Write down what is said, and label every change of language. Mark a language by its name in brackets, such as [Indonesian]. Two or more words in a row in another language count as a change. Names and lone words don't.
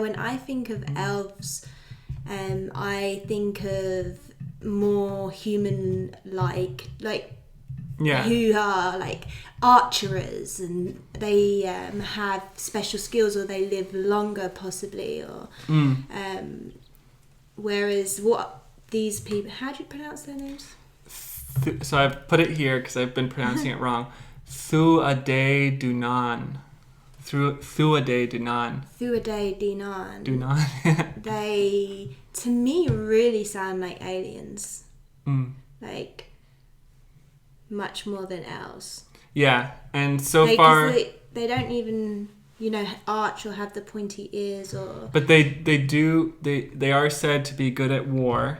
[English] When I think of elves, I think of more human who are archers, and they have special skills, or they live longer possibly, or whereas what these people, how do you pronounce their names? So I've put it here because I've been pronouncing it wrong. Tuatha Dé Dannan. Tuatha Dé Dannan. Tuatha Dé Dannan. Dannan. They, to me, really sound like aliens. Like, much more than elves. Yeah, and so far... They don't even, arch or have the pointy ears or... But they are said to be good at war.